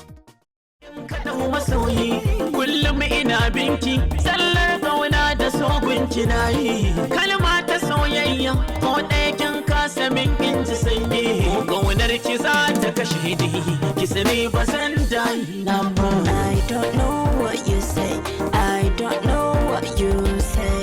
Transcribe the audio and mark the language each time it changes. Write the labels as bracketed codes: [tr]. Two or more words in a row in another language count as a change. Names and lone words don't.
[ha] Kullum ina binki, sallar ƙauna da sogunki na yi. Kalma ta soyayya, ko ɗaya kin kasa min in ji sanyi. Ƙaunar ki za ta kashe ni, ki sani ba san daina ba. [en] I don't know what you say, I don't know what you say.